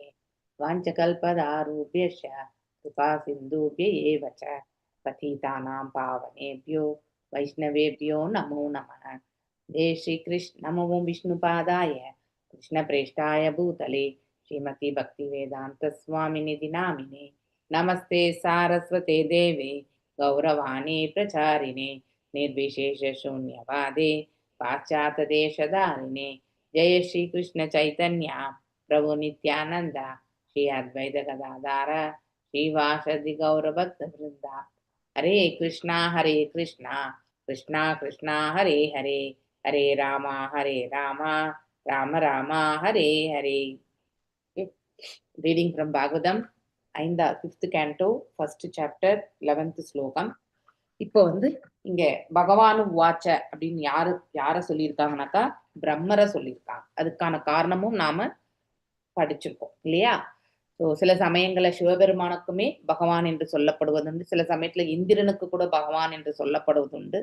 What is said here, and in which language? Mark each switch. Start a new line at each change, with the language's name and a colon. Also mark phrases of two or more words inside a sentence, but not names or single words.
Sanskrit: वाञ्छाकल्पतरुभ्यश्च कृपा सिन्धुभ्य एव च पतितानाम् पावनेभ्यो वैष्णवेभ्यो नमो नमः. जय श्री कृष्ण. नमो विष्णुपादाय कृष्णप्रेष्ठाय भूतले श्रीमते भक्ति वेदान्त स्वामिन्निति नामिने. नमस्ते सारस्वते देवे गौरवाणी प्रचारिणे निर्विशेष शून्यवादे पाश्चात्य देशधारिणे. जय श्री कृष्ण चैतन्य प्रभु नित्यानंद श्री अद्वैत गदाधर श्रीवासदि गौर भक्त वृंदा. हरे कृष्णा कृष्णा कृष्णा हरे हरे हरे रामा राम राम हरे हरे.
English: Reading from Bhagavatam, 5th canto, 1st chapter, 11th ஸ்லோகம்.
Tamil: இப்போ இங்க பகவானு வாச்ச அப்படின்னு யார சொல்லியிருக்காங்கனாக்கா பிரம்மரை சொல்லியிருக்காங்க. அதுக்கான காரணமும் நாம படிச்சிருக்கோம் இல்லையா? ஸோ சில சமயங்கள்ல சிவபெருமானுக்குமே பகவான் என்று சொல்லப்படுவதுண்டு, சில சமயத்துல இந்திரனுக்கு கூட பகவான் என்று சொல்லப்படுவதுண்டு.